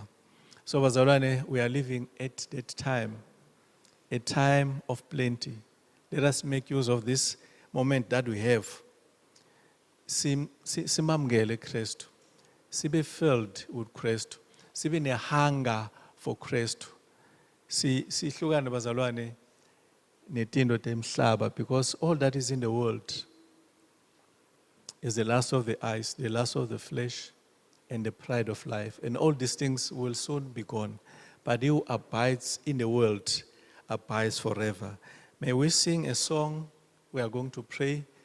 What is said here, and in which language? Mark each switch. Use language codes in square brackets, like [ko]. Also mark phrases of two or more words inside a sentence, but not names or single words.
[en] So, bazalwane, we are living at that time, a time of plenty. Let us make use of this moment that we have. [zu] Simamgele Christ. [en] Sibe filled with Christ. [zu] Sibe ne [en] hunger for Christ. [ss] Sihlukane bazalwane netindo temhlaba, [en] because all that is in the world is the lust of the eyes, the lust of the flesh, and the pride of life. And all these things will soon be gone. But he who abides in the world abides forever. May we sing a song. We are going to pray.